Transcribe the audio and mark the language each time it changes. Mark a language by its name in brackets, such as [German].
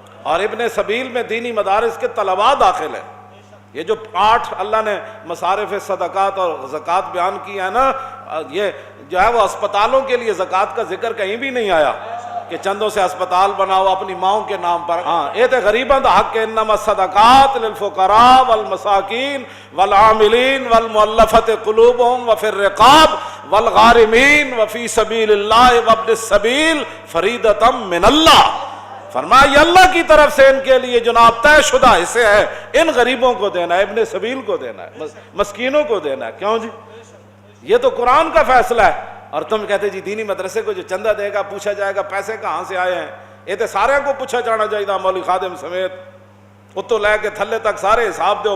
[Urdu] اور ابن سبیل میں دینی مدارس کے طلباء داخل ہیں. یہ جو 8 اللہ نے مصارف صدقات اور زکوٰۃ بیان کی ہے نا, یہ جو ہے وہ اسپتالوں کے لیے زکوٰۃ کا ذکر کہیں بھی نہیں آیا کہ چندوں سے اسپتال بناؤ اپنی ماؤں کے نام پر. [Punjabi] ہاں یہ تو غریباں دا حق ہے. [Arabic] انما الصدقات للفقراء والمساکین والعاملین والمؤلفة قلوبهم وفي الرقاب والغارمین وفي سبیل اللہ وابن السبیل فریضۃ من اللہ. [Urdu] فرمایا یہ اللہ کی طرف سے ان کے لیے جناب طے شدہ حصے ہے. ان غریبوں کو دینا ہے, ابن سبیل کو دینا ہے, مسکینوں کو دینا ہے. کیوں جی؟ یہ تو قرآن کا فیصلہ ہے. اور تم کہتے جی دینی مدرسے کو جو چندہ دے گا پوچھا جائے گا پیسے کہاں سے آئے ہیں. یہ تو سارے کو پوچھا جانا چاہیے مولوی خادم سمیت, [Punjabi] اتو لے کے تھلے تک سارے حساب دو.